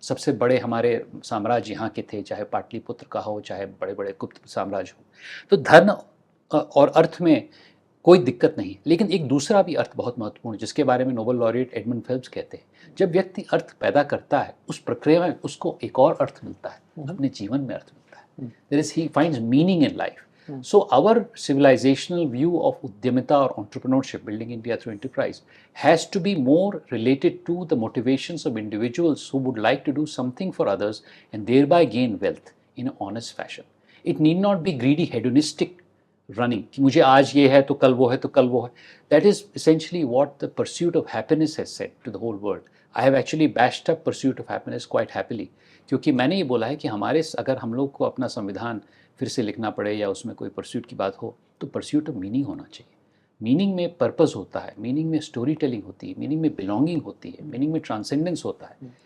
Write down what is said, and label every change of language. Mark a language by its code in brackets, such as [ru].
[hi] सबसे बड़े हमारे साम्राज्य यहाँ के थे, चाहे पाटलिपुत्र का हो, चाहे बड़े बड़े गुप्त साम्राज्य हो। तो धर्म और अर्थ में कोई दिक्कत नहीं। लेकिन एक दूसरा भी अर्थ बहुत महत्वपूर्ण, जिसके बारे में नोबेल लॉरेट एडमंड फेल्प्स कहते हैं, जब व्यक्ति अर्थ पैदा करता है, उस प्रक्रिया में उसको एक और अर्थ मिलता है, अपने जीवन में अर्थ मिलता है। [en] There is, he finds meaning in life. So our civilizational view of udyamita or entrepreneurship, building India through enterprise, has to be more related to the motivations of individuals who would like to do something for others and thereby gain wealth in an honest fashion. It need not be greedy, hedonistic running [hi] कि मुझे आज ये है तो कल वो है, तो कल वो है. [en] That is essentially what the pursuit of happiness has said to the whole world. I have actually bashed up pursuit of happiness quite happily, [hi] क्योंकि मैंने ये बोला है कि हमारे, अगर हम लोग को अपना संविधान फिर से लिखना पड़े या उसमें कोई परस्यूट की बात हो, तो परस्यूट ऑफ मीनिंग होना चाहिए। मीनिंग में पर्पस होता है, मीनिंग में स्टोरी टेलिंग होती है, मीनिंग में बिलोंगिंग होती है, मीनिंग में ट्रांसेंडेंस होता है।